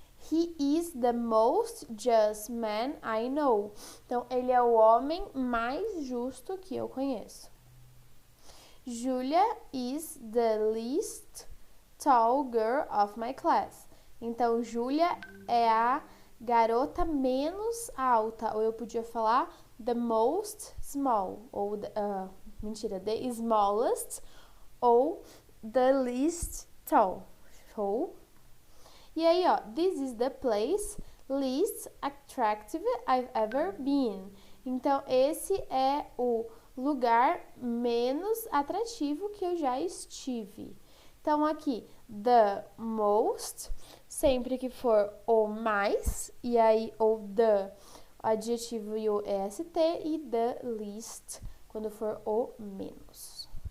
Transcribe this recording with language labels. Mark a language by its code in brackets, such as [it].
[en] He is the most just man I know. [pt] Então, ele é o homem mais justo que eu conheço. [en] Julia is the least tall girl of my class. [pt] Então, Julia é a garota menos alta. Ou eu podia falar [en] the most small. [pt] Ou, [en] the smallest. [pt] Ou [en] the least tall. Show? [pt] E aí, ó, [en] this is the place least attractive I've ever been. [pt] Então, esse é o lugar menos atrativo que eu já estive. Então, aqui, the most, sempre que for o mais, e aí o the, adjetivo e o est, e the least, quando for o menos.